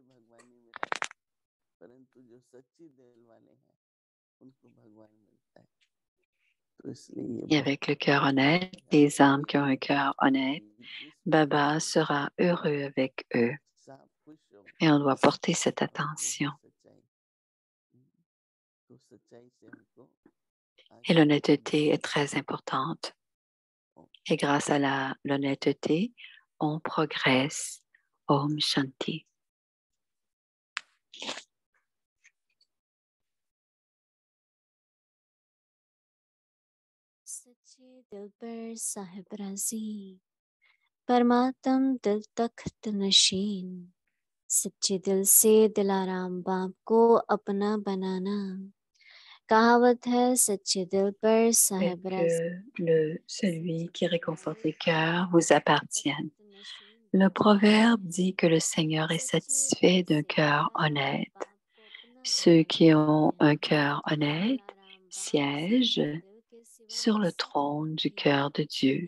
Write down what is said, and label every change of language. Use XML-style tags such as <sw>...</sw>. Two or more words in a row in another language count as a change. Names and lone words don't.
<fr>Et avec le cœur honnête, les âmes qui ont un cœur honnête, Baba sera heureux avec eux. Et on doit porter cette attention. Et l'honnêteté est très importante. Et grâce à l'honnêteté, on progresse.</fr> <hi>Om Shanti. सच्चे दिल पर साहिब राजी परमात्म दिल तख्त नशीन सच्चे दिल से दिलाराम बाप को अपना बनाना कहावत है सच्चे दिल पर साहिब</hi> <fr>Que celui qui réconforte les cœurs vous appartienne. Le proverbe dit que le Seigneur est satisfait d'un cœur honnête. Ceux qui ont un cœur honnête siègent sur le trône du cœur de Dieu.</fr>